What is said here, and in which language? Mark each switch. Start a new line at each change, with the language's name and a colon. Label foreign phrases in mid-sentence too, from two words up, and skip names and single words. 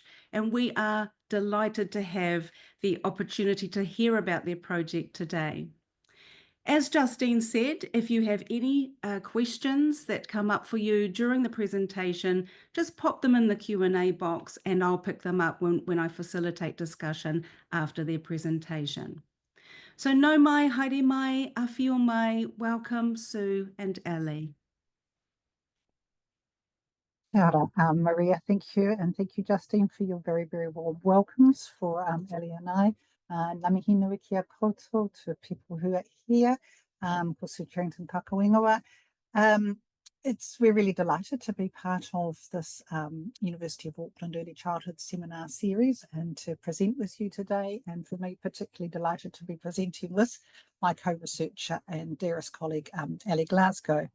English: And we are delighted to have the opportunity to hear about their project today. As Justine said, if you have any questions that come up for you during the presentation, just pop them in the Q&A box and I'll pick them up when I facilitate discussion after their presentation.
Māori: So no mai, haere mai, awhio mai,
English: welcome Sue and Ali.
Māori: Kia ora, Maria,
English: thank you, and thank you, Justine, for your very, very warm welcomes for Ali and I.
Māori: Ngā mihi nui kia koutou
English: to people who are here, for Sue Cherrington Kakawingawa. We're really delighted to be part of this University of Auckland Early Childhood Seminar Series and to present with you today, and for me particularly delighted to be presenting with my co-researcher and dearest colleague Ali Glasgow.